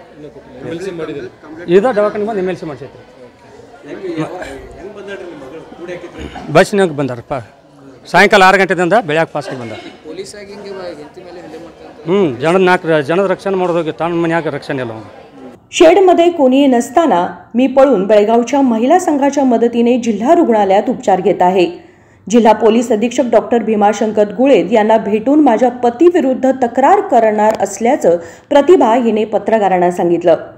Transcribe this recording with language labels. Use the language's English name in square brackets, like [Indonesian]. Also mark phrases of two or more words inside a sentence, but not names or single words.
[Kannada] MLC ಮಾಡಿದ್ದೀರಿ? ಇದ ದವಾಖಾನೆ ಬಂದು MLC ಮಾಡಿಸೈತ್ರಿ. ಬಸ್ನಾಗ ಬಂದಾರಪ್ಪ. ಸಾಯಂಕಾಲ 6 ಗಂಟೆದಿಂದ ಬೆಳಗ್ಗೆ ಪಾಸ್ಗೆ ಬಂದಾರ. ಪೊಲೀಸ್ ಆಗಿ ಹಿಂಗೆ ಹೆಂಡತಿ ಮೇಲೆ ಹಲ್ಲೆ ಮಾಡ್ತಾರೆ. ಜನದ ರಕ್ಷಣೆ ಮಾಡೋದಕ್ಕೆ ತನ್ನ ಮನ್ಯಾಗ ರಕ್ಷಣೆ ಇಲ್ಲ. [Marathi] शेडमध्ये कोणीही नसताना मी पळून बेळगावच्या महिला संघाच्या मदतीने जिल्हा रुग्णालयात उपचार घेत आहे. जिल्हा पोलीस अधीक्षक डॉक्टर भीमाशंकर गुळेद यांना भेटून माझ्या पतीविरुद्ध तक्रार करणार असल्याचं प्रतिभा हिने पत्रकारांना सांगितलं.